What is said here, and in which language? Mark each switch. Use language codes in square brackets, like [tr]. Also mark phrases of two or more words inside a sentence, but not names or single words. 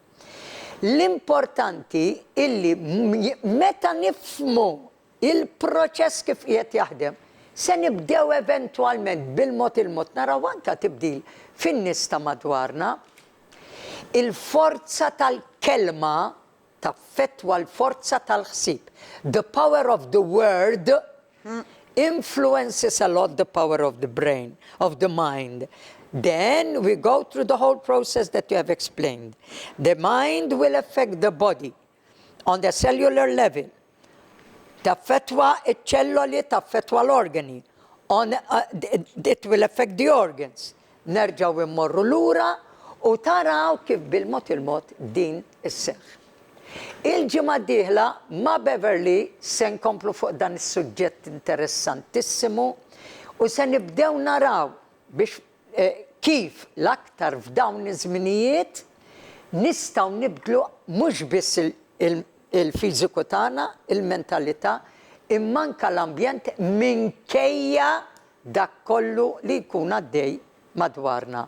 [mt] L-importanti illi meta nifhmu il-proċess kif qiegħed jaħdem, se nibdew eventwalment bil-mod il-mod naraw anke tibdil fin-nies ta' madwarna. Il-forza tal-kelma taffettwa l-forza tal-ħsieb. [en] The power of the word influences a lot the power of the brain, of the mind. Then we go through the whole process that you have explained. The mind will affect the body on the cellular level. [mt] Taffettwa iċ-ċelloli, taffettwa l-organi. [en] It will affect the organs. [mt] Nerġgħu immorru lura u taraw kif bil-mod il-mod din isseħħ. Il-ġimgħa d-dieħla ma' Beverly se nkomplu fuq dan is-suġġett interessantissimu u se nibdew naraw biex kif l-aktar f'dawn iż-żminijiet nistgħu nibdlu mhux biss il-fiżiku tagħna, il-mentalità, imma anke l-ambjent minkejja dak kollu li jkun għaddej madwarna.